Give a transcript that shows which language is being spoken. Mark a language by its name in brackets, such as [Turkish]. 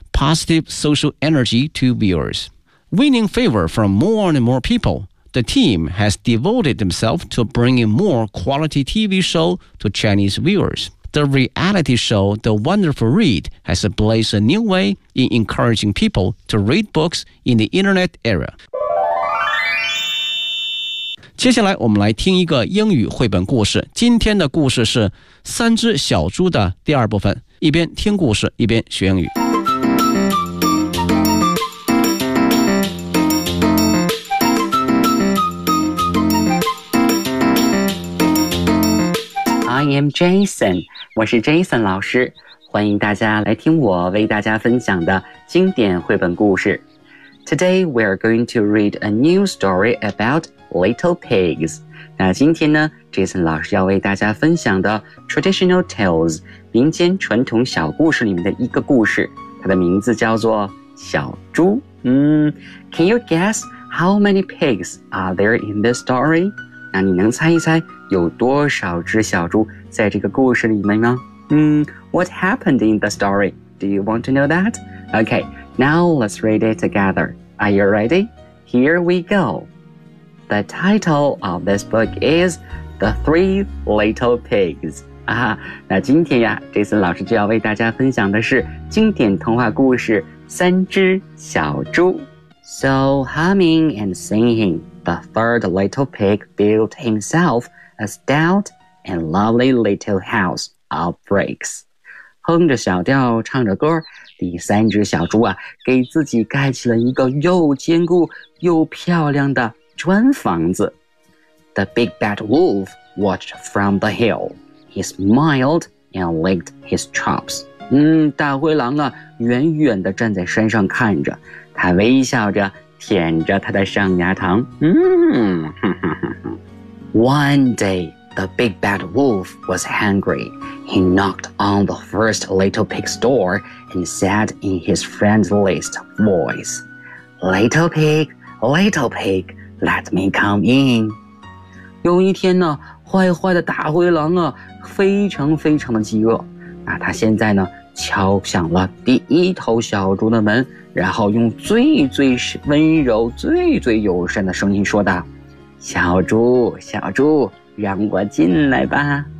[English] positive social energy to viewers. Winning favor from more and more people, the team has devoted themselves to bringing more quality TV show to Chinese viewers. The reality show The Wonderful Read has blazed a new way in encouraging people to read books in the internet era. [Chinese] 接下来我们来听一个英语绘本故事。今天的故事是三只小猪的第二部分。一边听故事，一边学英语。 [English] I am Jason， [Chinese] 我是 Jason 老师，欢迎大家来听我为大家分享的经典绘本故事。 [English] Today we are going to read a new story about little pigs。 [Chinese] 那今天呢 ，Jason 老师要为大家分享的 [English] traditional tales [Chinese] 民间传统小故事里面的一个故事，它的名字叫做小猪。 [English] Can you guess how many pigs are there in this story？ [Chinese] 那你能猜一猜有多少只小猪在这个故事里面吗？ [English] What happened in the story? Do you want to know that? Okay, now let's read it together. Are you ready? Here we go. The title of this book is The Three Little Pigs. [Chinese] 那今天呀，这次老师就要为大家分享的是经典童话故事三只小猪。 [English] So humming and singing,The third little pig built himself a stout and lovely little house of bricks. [Chinese] 哼着小调唱着歌，第三只小猪啊，给自己盖起了一个又坚固又漂亮的砖房子。 [English] The big bad wolf watched from the hill. He smiled and licked his chops. [Chinese] 大灰狼啊，远远地站在山上看着，他微笑着舔着他的上牙膛。 [English] One day, the big bad wolf was hungry. He knocked on the first little pig's door and said in his friendliest voice, little pig, let me come in. [Chinese] 有一天呢，坏坏的大灰狼啊，非常非常的饥饿。那他现在呢，敲响了第一头小猪的门，然后用最最温柔、最最友善的声音说道，小猪，小猪，让我进来吧。